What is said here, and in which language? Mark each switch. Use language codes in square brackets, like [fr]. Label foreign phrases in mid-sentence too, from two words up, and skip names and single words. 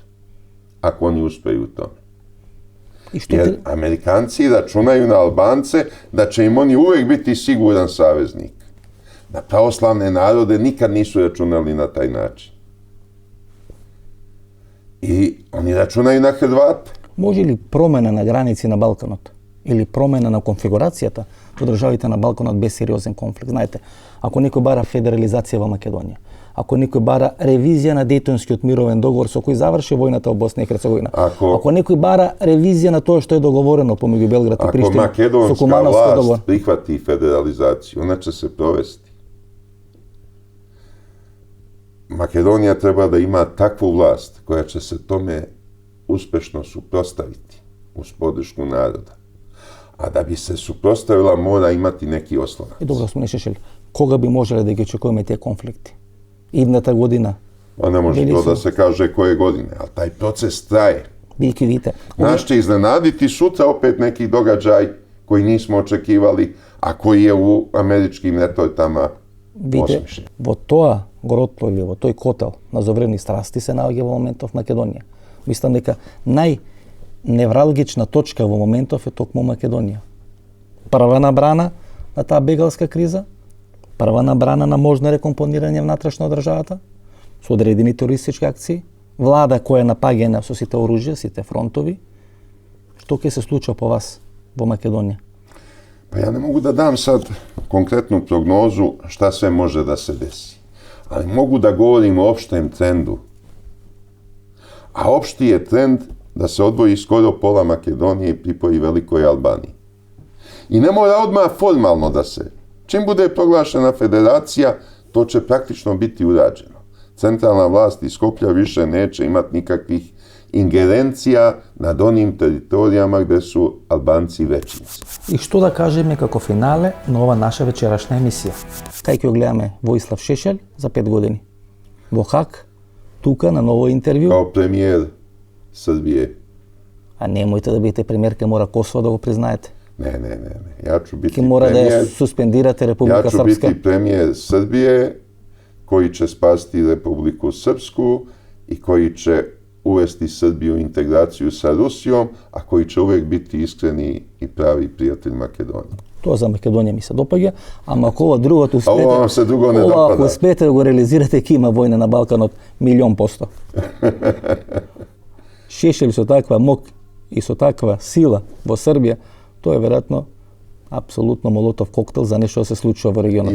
[sr] Ako oni uspeju u tome. Jer Amerikanci računaju na Albance da će im oni uvek biti siguran saveznik. Na pravoslavne narode nikad nisu računali na taj način. I oni računaju na Hrvate. [mk] Може ли промена на граници на Балканот или промена на конфигурацијата во државите на Балканот без сериозен конфликт? Знаете, ако некој бара федерализација во Македонија, ако некој бара ревизија на Дејтонскиот мировен договор со кој заврши војната во Босна и Херцеговина, ако некој бара ревизија на тоа што е договорено помеѓу Белград и Приштина, [sr] Ako makedonska vlast prihvati federalizaciju, ona će se provesti. Makedonija treba da ima takvu vlast koja će se tome uspešno suprotstaviti uz podršku naroda. A da bi se suprotstavila mora imati neki oslonac. [mk] И добро сме Шешел, кога би можеле да ги очекуваме тие конфликти? Идната година? [sr] A ne može to da se kaže koje godine, ali taj proces traje. [mk] Бидејќи видите, [sr] Nas će iznenaditi sutra opet neki događaj koji nismo očekivali, a koji je u američkim retortama [mk] видите, [sr] osmišljen. [mk] во тоа гротло или во тој котел на зоврени страсти се наоѓа во моментов Македонија. Мислам дека најневралгична точка во моментов е токму Македонија. Прва набрана на таа бегалска криза, прва набрана на можно рекомпонирање внатрешно од државата, со одредени терористички акции, влада која е напаѓена со сите оружја, сите фронтови. Што ќе се случува по вас во Македонија? [sr] Pa ja ne mogu da dam sad konkretnu prognozu šta sve može da se desi. Ali mogu da govorim o opštem trendu. A opšti je trend da se odvoji skoro pola Makedonije i pripoji Velikoj Albaniji. I ne mora odmah formalno da se. Čim bude proglašena federacija, to će praktično biti urađeno. Centralna vlast iz Skoplja više neće imati nikakvih ingerencija nad onim teritorijama gde su Albanci većinci. [mk] И што да кажеме како финале на ова наша вечерашна емисија? Кај ќе го гледаме Војслав Шешел за 5 години? Во Хаг тука на ново интервју. [sr] Kao premijer Srbije. [mk] А немојте да бидете премиер, ке мора Косово да го признаете. [sr] Ne. Ja ću biti [mk] Ке мора да [sr] premijer. [mk] ја суспендирате [sr] Ja [mk] Република [sr] ću [mk] Српска. [sr] biti premijer Srbije koji će spasti Republiku Srpsku i koji će uvesti Srbiju u integraciju sa Rusijom, a koji će uvek biti iskreni i pravi prijatelj Makedonije. [mk] Тоа за Македонија ми се допаѓа, ама ако ова другото успете, [sr] Ова вам се друго не [mk] ова ако [sr] допада. [mk] успете да го реализирате, ќе има војна на Балканот 1.000.000%. Шешелј со таква мок и со таква сила во Србија, тоа е веројатно апсолутно молотов коктел за нешто да се случува во регионот.